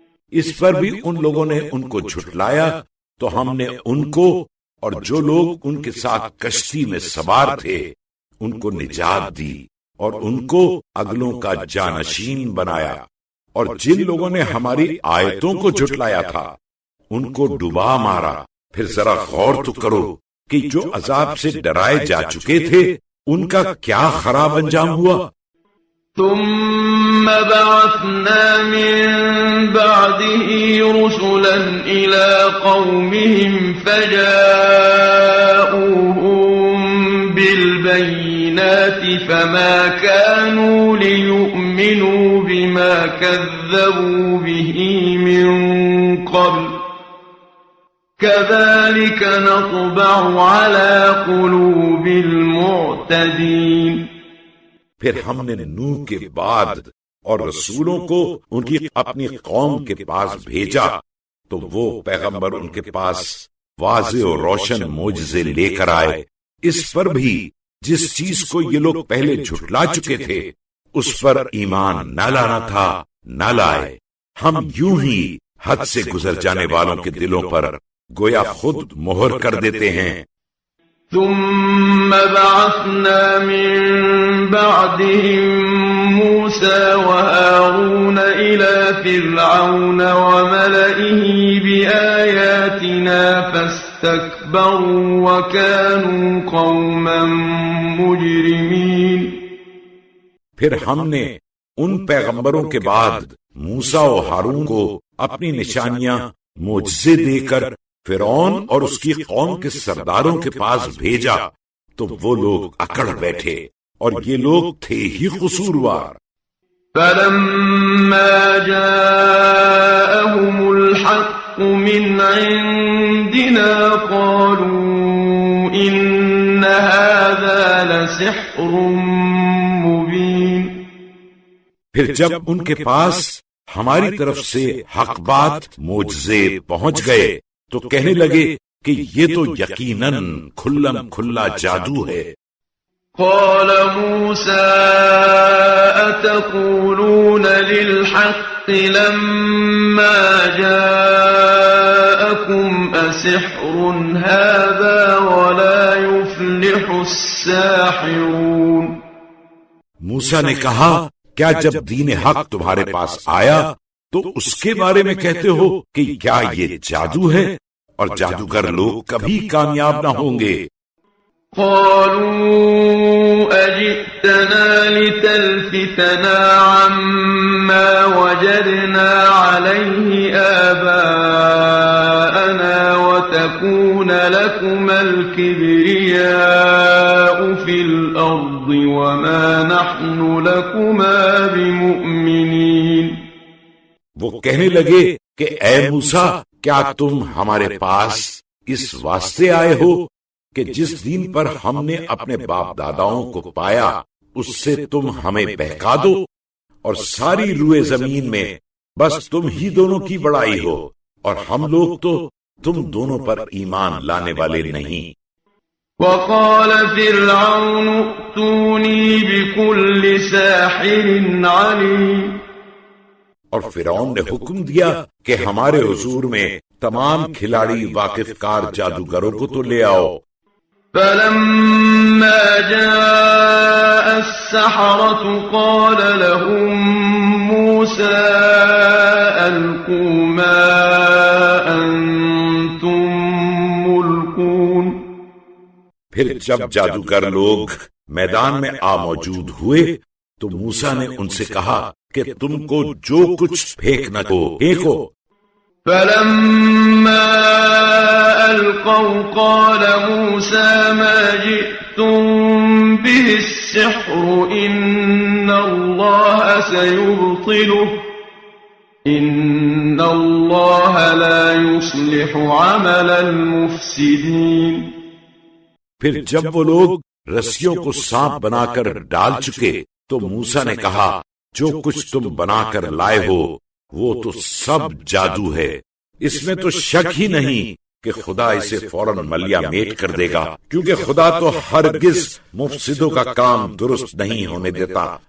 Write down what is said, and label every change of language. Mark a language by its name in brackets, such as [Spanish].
[Urdu] اس پر بھی ان لوگوں نے ان کو جھٹلایا تو ہم نے ان کو اور جو لوگ ان کے ساتھ کشتی میں سوار تھے ان کو نجات دی اور ان کو اگلوں کا جانشین بنایا، اور جن لوگوں نے ہماری آیتوں کو جھٹلایا تھا ان کو ڈبا مارا۔ پھر ذرا غور تو کرو کہ جو عذاب سے ڈرائے جا چکے تھے ان کا کیا خراب انجام ہوا۔ [Arabic] ثم بعثنا من بعده رسلا إلى قومهم فجاءوهم بالبينات فما كانوا ليؤمنوا بما كذبوا به من قبل كذلك نطبع على قلوب المعتدين۔ [Urdu] پھر ہم نے نوح کے بعد اور رسولوں کو ان کی اپنی قوم کے پاس بھیجا تو وہ پیغمبر ان کے پاس واضح اور روشن معجزے لے کر آئے، اس پر بھی جس چیز کو یہ لوگ پہلے جھٹلا چکے تھے اس پر ایمان نہ لانا تھا نہ لائے۔ ہم یوں ہی حد سے گزر جانے والوں کے دلوں پر گویا خود مہر کر دیتے ہیں۔ [Arabic] ثم بعثنا من بعدهم موسى وهارون إلى فرعون وملئه بآياتنا فاستكبروا وكانوا قوما مجرمين۔ [Urdu] پھر ہم نے ان پیغمبروں کے بعد موسیٰ و ہارون کو اپنی نشانیاں معجزے دے کر فرعون اور اس کی قوم کے سرداروں کے پاس بھیجا تو وہ لوگ اکڑ بیٹھے اور یہ لوگ تھے ہی قصوروار۔ [Arabic] فَلَمَّا جَاءَهُمُ الْحَقُّ مِنْ عِنْدِنَا قَالُوا إِنَّ هَذَا لَسِحْرٌ مُبِينٌ۔ [Urdu] پھر جب ان کے پاس ہماری طرف سے حق بات معجزے پہنچ گئے تو کہنے لگے کہ یہ تو یقیناً کھلم کھلا جادو ہے۔ [Arabic] قال موسى أتقولون للحق لما جاءكم أسحر هذا ولا يفلح الساحرون۔ [Urdu] موسیٰ نے کہا کیا جب دین حق تمہارے پاس آیا تو اس کے بارے میں کہتے ہو کہ کیا یہ جادو ہے اور جادوگر لوگ کبھی کامیاب نہ ہوں گے۔ [Arabic] قالوا أجئتنا لتلفتنا عما وجدنا عليه آباءنا وتكون لكما الكبرياء في الأرض وما نحن لكما بمؤمنين۔ [Urdu] وہ کہنے لگے کہ اے موسیٰ، کیا تم ہمارے پاس اس واسطے آئے ہو کہ جس دین پر ہم نے اپنے باپ داداؤں کو پایا اس سے تم ہمیں بہکا دو، اور ساری روئے زمین میں بس تم ہی دونوں کی بڑائی ہو، اور ہم لوگ تو تم دونوں پر ایمان لانے والے نہیں۔ [Arabic] وقال فرعون ائتوني بكل ساحر عليم۔ [Urdu] اور فرعون نے حکم دیا کہ ہمارے حضور میں تمام کھلاڑی واقف کار جادوگروں کو تو لے آؤ۔ [Arabic] فلما جاء السحرة قال لهم موسى ألقوا ما أنتم ملقون۔ [Urdu] پھر جب جادوگر لوگ میدان میں آ موجود ہوئے تو موسیٰ نے ان سے کہا کہ تم کو جو کچھ پھینکنا کو پھینکو۔ [Arabic] فلما ألقوا قال موسى ما جئتم به السحر إن الله سيبطله إن الله لا يصلح عمل المفسدين۔ [Urdu] پھر جب وہ لوگ رسیوں کو سانپ بنا کر ڈال چکے تو موسیٰ نے کہا جو کچھ تم بنا کر لائے ہو وہ تو سب جادو ہے، اس میں تو شک ہی نہیں کہ خدا اسے فوراً ملیا میٹ کر دے گا، کیونکہ خدا تو ہرگز مفسدوں کا کام درست نہیں ہونے دیتا۔